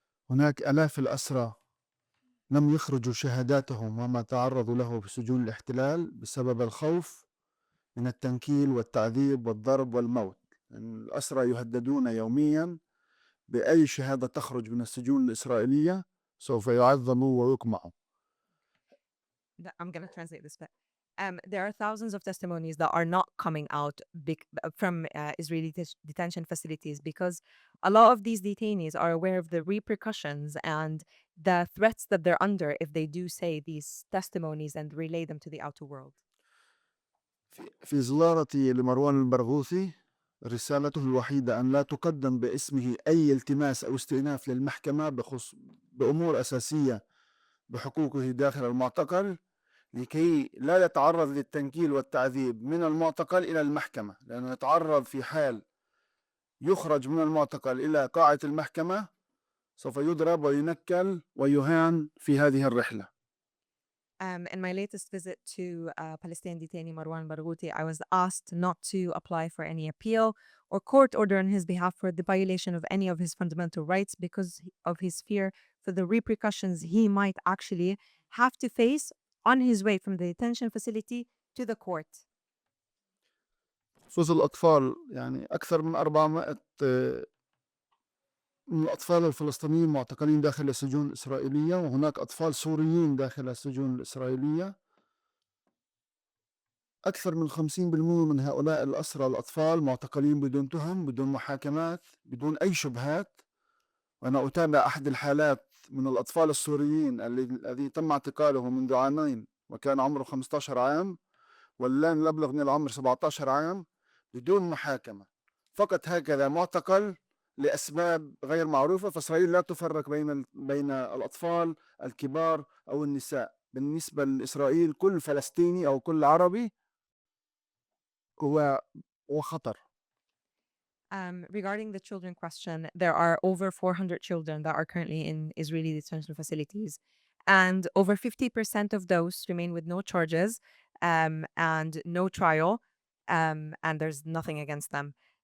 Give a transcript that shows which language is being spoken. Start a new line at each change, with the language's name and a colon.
Arabic: هناك آلاف الأسرى لم يخرجوا شهاداتهم وما تعرضوا له في سجون الاحتلال بسبب الخوف من التنكيل والتعذيب والضرب والموت. الأسرى يهددون يوميا بأي شهادة تخرج من السجون الإسرائيلية سوف يعذبوا ويقمعوا.
English: I'm going to translate this bit. There are thousands of testimonies that are not coming out from Israeli detention facilities because a lot of these detainees are aware of the repercussions and the threats that they're under if they do say these testimonies and relay them to the outer world.
Arabic: في زيارتي لمروان البرغوثي رسالته الوحيدة أن لا تقدم باسمه أي التماس أو استئناف للمحكمة بأمور أساسية بحقوقه داخل المعتقل لكي لا يتعرض للتنكيل والتعذيب من المعتقل إلى المحكمة، لأنه يتعرض في حال يخرج من المعتقل إلى قاعة المحكمة سوف يضرب وينكل ويهان في هذه الرحلة.
English: In my latest visit to Palestinian detainee Marwan Barghouti, I was asked not to apply for any appeal or court order on his behalf for the violation of any of his fundamental rights because of his fear for the repercussions he might actually have to face on his way from the detention facility to the court.
Arabic: بخصوص الأطفال يعني أكثر من 400 من الأطفال الفلسطينيين معتقلين داخل السجون الإسرائيلية، وهناك أطفال سوريين داخل السجون الإسرائيلية. أكثر من 50% من هؤلاء الأسرى الأطفال معتقلين بدون تهم، بدون محاكمات، بدون أي شبهات. وأنا أتابع أحد الحالات من الأطفال السوريين الذي تم اعتقاله منذ عامين وكان عمره 15 عام، والآن يبلغ من العمر 17 عام بدون محاكمة، فقط هكذا معتقل لأسباب غير معروفة. فإسرائيل لا تفرق بين الأطفال الكبار أو النساء. بالنسبة لإسرائيل كل فلسطيني أو كل عربي هو خطر.
English: Regarding the children question, there are over 400 children that are currently in Israeli detention facilities, and over 50% of those remain with no charges and no trial, and there's nothing against them.